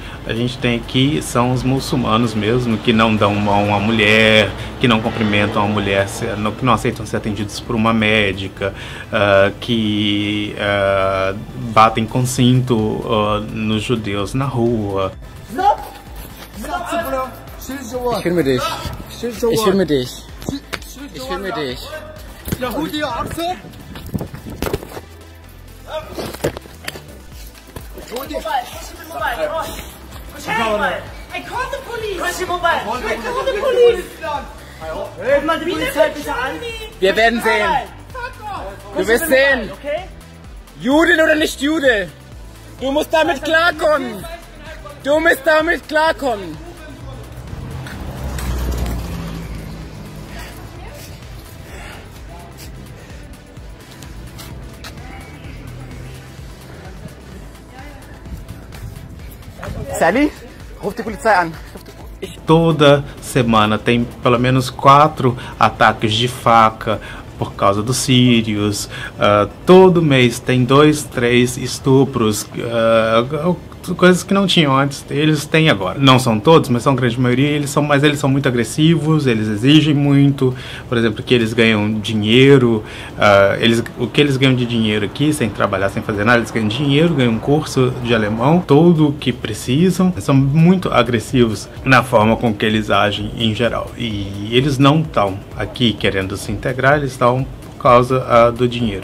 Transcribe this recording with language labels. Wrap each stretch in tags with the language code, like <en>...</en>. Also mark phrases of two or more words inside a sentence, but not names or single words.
<pt>A gente tem aqui, são os muçulmanos mesmo, que não dão mão à mulher, que não cumprimentam a mulher, que não aceitam ser atendidos por uma médica, que batem com cinto nos judeus na rua.</pt> <de>Ich filme dich. Ich filme dich. Ich filme dich. Yahudi Achse!</de> <en>Push your mobile, I called the police! Push your mobile! I called the police!</en> <de>Ruf mal die Polizei bitte an! Wir werden sehen! Du wirst sehen! Juden oder nicht Jude! Du musst damit klarkommen! Du musst damit klarkommen! Sally, ruf die Polizei an.</de> <pt>Toda semana tem pelo menos 4 ataques de faca por causa dos sírios. Todo mês tem 2, 3 estupros, coisas que não tinham antes, eles têm agora. Não são todos, mas são a grande maioria, mas eles são muito agressivos, eles exigem muito, por exemplo, que eles ganham dinheiro, o que eles ganham de dinheiro aqui, sem trabalhar, sem fazer nada, eles ganham dinheiro, ganham um curso de alemão, tudo o que precisam, são muito agressivos na forma com que eles agem em geral, e eles não estão aqui querendo se integrar, eles estão por causa do dinheiro.</pt>